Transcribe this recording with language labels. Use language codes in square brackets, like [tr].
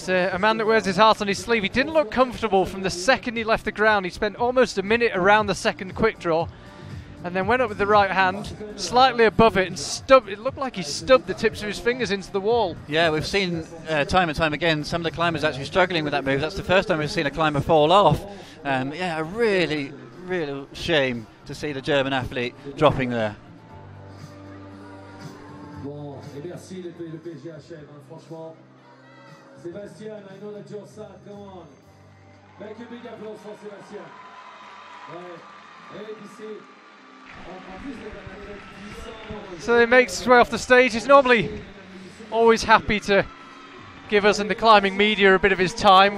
[en] He's a man that wears his heart on his sleeve. He didn't look comfortable from the second he left the ground. He spent almost a minute around the second quick draw and then went up with the right hand, slightly above it, and stubbed. It looked like he stubbed the tips of his fingers into the wall. Yeah, we've seen time and time again some of the climbers actually struggling with that move. That's the first time we've seen a climber fall off. Yeah, a really shame to see the German athlete dropping there. [fr] Bon, et merci le PGHM, franchement. [en] Sébastien, I know that you're sad, come on. Make a big applause for Sébastien. [fr] Ouais, et ici. [en] So he makes his way off the stage. He's normally always happy to give us in the climbing media a bit of his time.